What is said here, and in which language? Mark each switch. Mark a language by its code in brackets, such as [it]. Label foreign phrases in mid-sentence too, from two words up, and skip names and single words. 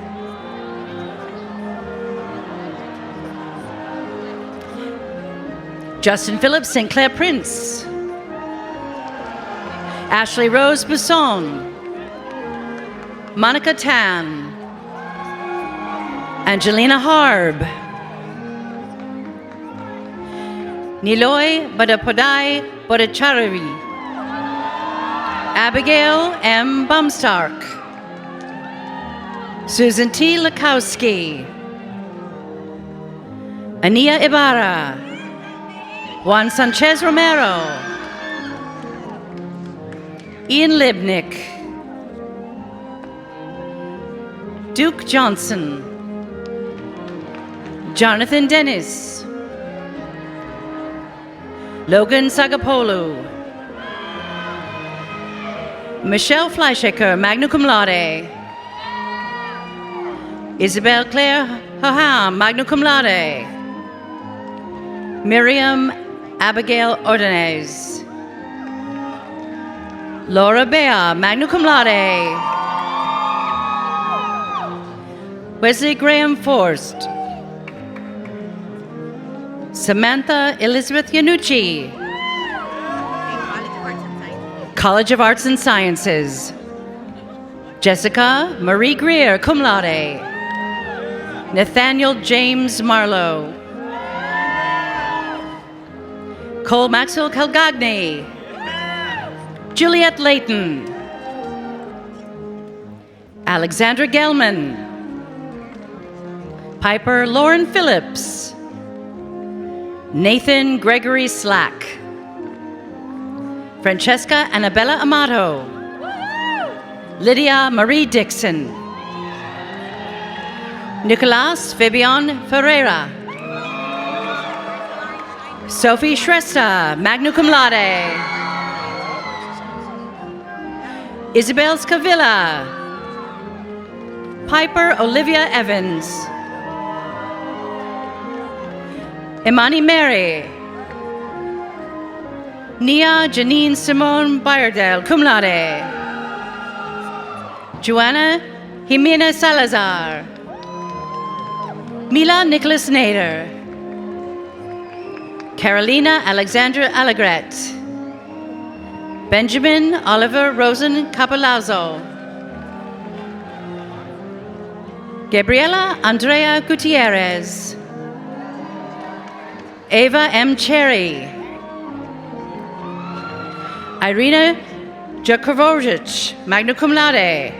[en] Justin Phillips Sinclair Prince. Ashley Rose Busson. Monica Tan. Angelina Harb. Niloy Badapodai Bodacharavi. Abigail M. Bumstark. Susan T. Lakowski. Ania Ibarra. Juan Sanchez Romero. Ian Libnick. Duke Johnson. Jonathan Dennis. Logan Sagapolu. Michelle Fleischaker, [la] magna cum laude. [en] Isabel Claire Hoham, [la] magna cum laude. [en] Miriam Abigail Ordonez. Laura Bea, [la] magna cum laude. [en] Wesley Graham Forst. Samantha Elizabeth Yanucci. College of Arts and Sciences. Jessica Marie Greer, [la] cum laude. [en] Nathaniel James Marlowe. Cole Maxwell Calgagny. Juliet Layton. Alexandra Gelman. Piper Lauren Phillips. Nathan Gregory Slack. Francesca Annabella Amato. Lydia Marie Dixon. Nicolas Fabian Ferreira. Sophie Shrestha, [la] magna cum laude. [en] Isabel Scavilla. Piper Olivia Evans. Imani Mary. Nia Janine Simone Bayardel, [la] cum laude. [en] Joanna Jimena Salazar. Mila Nicholas Nader. Carolina Alexandra Allegret. Benjamin Oliver Rosen Capolazzo. Gabriela Andrea Gutierrez. Ava M. Cherry. Irina Jakovovic, [la] magna cum laude.